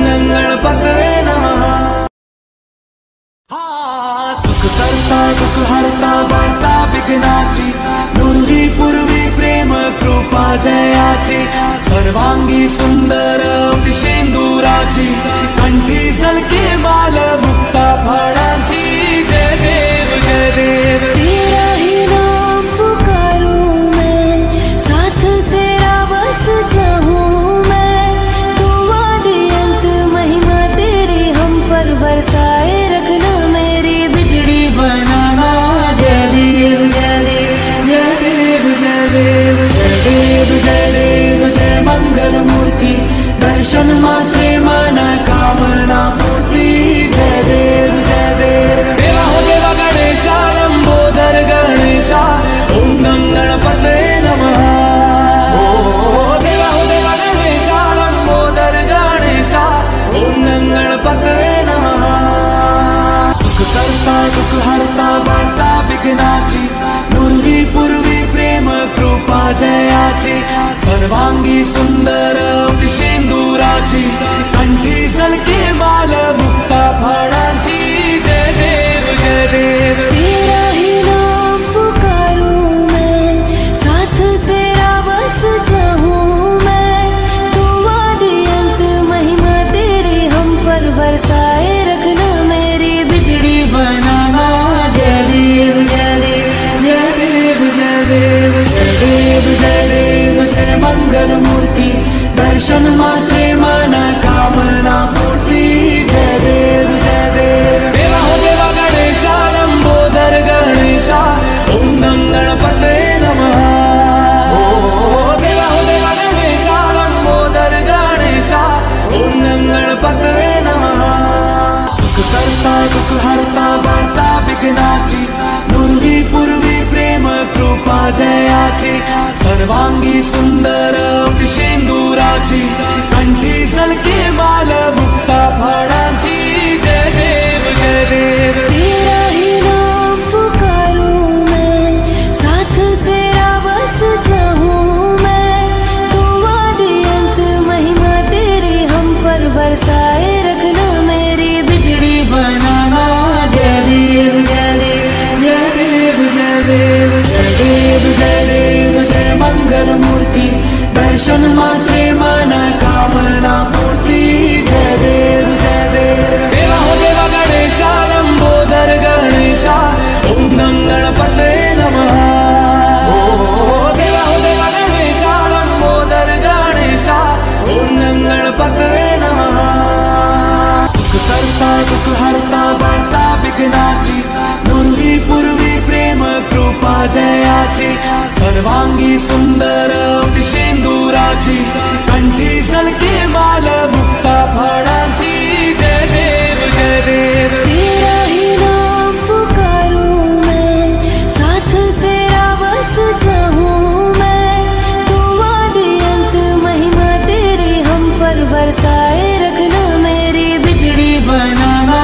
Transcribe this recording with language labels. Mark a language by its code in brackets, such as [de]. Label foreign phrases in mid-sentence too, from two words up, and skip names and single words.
[sa] गणपते नमः। [mr] सुख करता दुख हरता वार्ता विघ्नाची, पूर्वी पूर्वी प्रेम कृपा जयाची, सर्वांगी सुंदर शेंदुराची, कंठी झलके माल मुक्ता फळाची। जय देव जय देव, [hi] तेरा ही नाम पुकारूं मैं, साथ तेरा बस चाहूं मैं। तू आदि अंत महिमा तेरी हम पर बरसाए रखना, मेरी बिगड़ी बनाना। [mr] जय देव जय देव जय देव जय देव, जय देव जय देव, जय मंगल मूर्ति, दर्शन मात्रे मन कामना पूर्ति। जय देव जय देव, [hi] देवा हो देवा गणेशा, लंबोदर गणेशा, [sa] ओम गं गणपते नमः। [hi] ओ देवा हो देवा गणेशा, लंबोदर गणेशा, [sa] ओम गं गणपते नमः। [mr] सुख करता दुख हरता वार्ता विघ्नाची, पूर्वी पूर्वी प्रेम कृपा जयाची, सर्वांगी सुंदर शेंदुराची, कंठी झलके माल मुक्ता फळाची। जय देव जय देव, [hi] तेरा ही नाम पुकारूं मैं, साथ तेरा बस चाहूं मैं। तू आदि अंत महिमा तेरी हम पर बरसाए रखना, मेरी बिगड़ी बनाना। [mr] जय देव जय देव जय देव जय देव, जय देव जय देव, जय मंगल मूर्ति, दर्शन मात्रे मन कामना पूर्ति। जय देव जय देव, [hi] देवा हो देवा गणेशा, लंबोदर गणेशा, [sa] ओम गं गणपते नमः। [hi] ओ देवा हो देवा गणेशा, लंबोदर गणेशा, [sa] ओम गं गणपते नमः। [mr] सुख करता दुख हरता वार्ता विघ्नाची, पूर्वी पूर्वी प्रेम कृपा जयाची, सर्वांगी सुंदर शेंदुराची, कंठी झलके माल मुक्ता फळाची। जय देव जय देव, [hi] तेरा ही नाम पुकारूं मैं, साथ तेरा बस चाहूं मैं। तू आदि अंत महिमा तेरी हम पर बरसाए रखना, मेरी बिगड़ी बनाना। [mr] जय देव जय देव जय देव जय देव, जय देव जय देव, जय मंगल मूर्ति, दर्शन मात्रे मन कामना पूर्ति। जय देव जय देव, [hi] देवा हो देवा गणेशा, लंबोदर गणेशा, [sa] ओम गं गणपते नमः। [hi] ओ देवा हो देवा गणेशा, लंबोदर गणेशा, [sa] ओम गं गणपते नमः। [mr] सुख करता दुख हरता वार्ता विघ्नाची, पूर्वी पूर्वी प्रेम कृपा जयाची, सर्वांगी सुंदर शेंदुराची, कंठी झलके माल मुक्ता फळाची। जय देव जय देव, [hi] तेरा ही नाम पुकारूं मैं, साथ तेरा बस चाहूं मैं। तू आदि अंत महिमा तेरी हम पर बरसाए रखना, मेरी बिगड़ी बनाना।